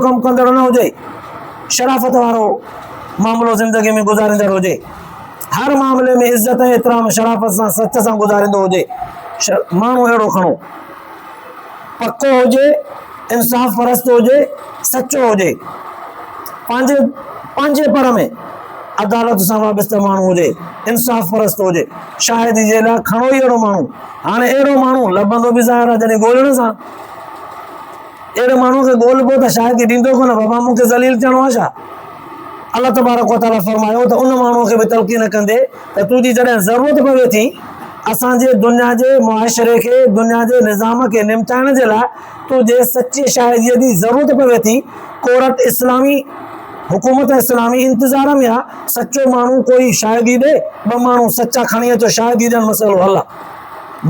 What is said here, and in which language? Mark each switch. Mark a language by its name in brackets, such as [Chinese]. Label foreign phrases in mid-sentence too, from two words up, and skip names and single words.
[Sindhi] कमु कंदड़ न हुजे, शराफ़त वारो मामिलो ज़िंदगी में गुज़ारींदड़ हुजे, हर मामले में इज़त ऐं एतिराम शराफ़त सां सच सां गुज़ारींदो हुजे, माण्हू अहिड़ो खणो, पको हुजे, इंसाफ़ परस्त हुजे, सचो हुजे, पंहिंजे पर में अदालत सां वाबस्ते माण्हू हुजे, इंसाफ़ परस्त हुजे, शाहिदी जे लाइ खणो ई अहिड़ो माण्हू। हाणे अहिड़ो माण्हू लभंदो बि ज़ाहिर आहे जॾहिं ॻोल्हण सां, अहिड़े माण्हू खे ॻोल्हबो त शाहिदी ॾींदो कोन, बाबा मूंखे ज़लील थियणो आहे छा। [Arabic] الله تبارك وتعالى [Sindhi] फरमायो त उन माण्हूअ खे बि तलक़ीन कंदे त तुंहिंजी जॾहिं ज़रूरत पवे थी असांजे दुनिया जे मुआशरे खे, दुनिया जे निज़ाम खे निमटाइण जे लाइ, तुंहिंजे सची शाहिदीअ जी ज़रूरत पवे थी, कोर्ट इस्लामी, हुकूमत इस्लामी इंतज़ार में आहे, सचो माण्हू कोई शाहिदी ॾे, 2 माण्हू सचा खणी अचो, शाहिदी ॾियनि, मसइलो हल आहे।